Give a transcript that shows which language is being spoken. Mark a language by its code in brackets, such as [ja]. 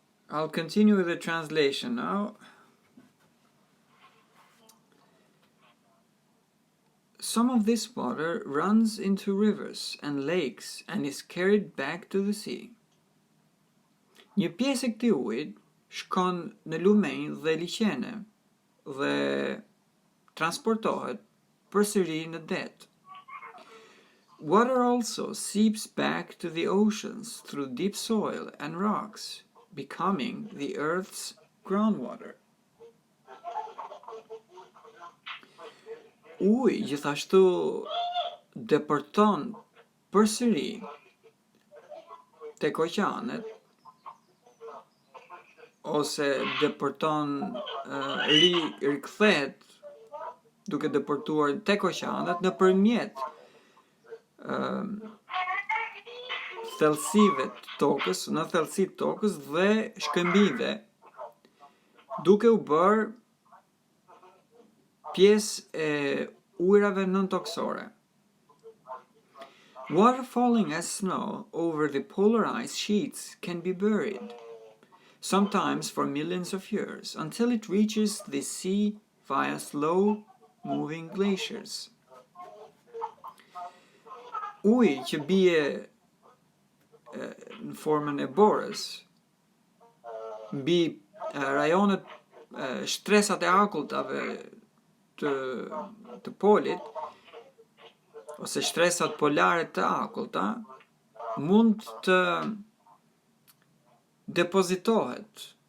[en] I'll continue with the translation now. Some of this water runs into rivers and lakes and is carried back to the sea, [sq] Një pjesë e këtij uji shkon në lumenj dhe liqene dhe transportohet përsëri në det. [en] Water also seeps back to the oceans through deep soil and rocks, becoming the Earth's groundwater. [sq] Uji gjithashtu deporton përsëri tek oqeanet ose deporton rikthehet duke deportuar tek oqeanet nëpërmjet thellësive të tokës, në thellësitë të tokës dhe shkëmbijve, duke u bërë pjesë e ujrave nëntoksore. [en] Water falling as snow over the polar ice sheets can be buried, sometimes for millions of years, until it reaches the sea via slow-moving glaciers. [sq] Uji që bie në formën e borës mbi rajonet shtresat e akulltave të polit ose shtresat polare të akullta mund të depozitohet